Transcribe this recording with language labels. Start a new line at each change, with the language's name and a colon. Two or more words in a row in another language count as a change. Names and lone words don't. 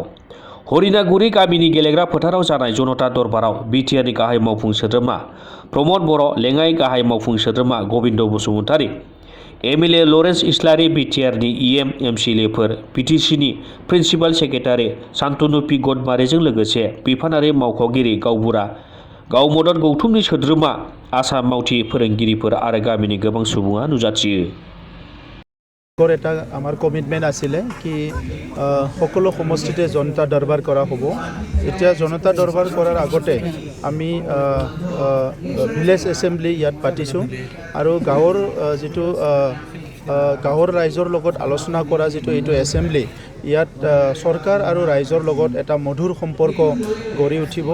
Bodo: हरिनागुरि गामिनि गेलेग्रा फोथाराव जानाय जनता दरबाराव बिटिआरनि गाहाय मावफुं सोद्रोमा प्रमद बर', लेङाइ गाहाय मावफुं सोद्रोमा गबिन्द बसुमतारी, एमएलए लरेन्स इस्लारि, बिटिआरनि इएम एमसिएलएफोर, बिटिसिनि
English: principal secretary
Bodo: शान्तनु पि गदमारिजों लोगोसे बिफानारि मावख'गिरि गावबुरा, गावमदद गौथुमनि सोद्रोमा, आसाम मावथि फोरोंगिरिफोर आरो गामिनि गोबां सुबुङा नुजाथियो।
Assamese: এটা আমাৰ কমিটমেণ্ট আছিলে কি সকলো সমষ্টিতে জনতা দৰবাৰ কৰা হ'ব। এতিয়া জনতা দৰবাৰ কৰাৰ আগতে আমি
English: village assembly
Assamese: ইয়াত পাতিছোঁ আৰু গাঁৱৰ যিটো গাঁৱৰ ৰাইজৰ লগত আলোচনা কৰা যিটো এইটো এছেম্বলি ইয়াত চৰকাৰ আৰু ৰাইজৰ লগত এটা মধুৰ সম্পৰ্ক গঢ়ি উঠিব।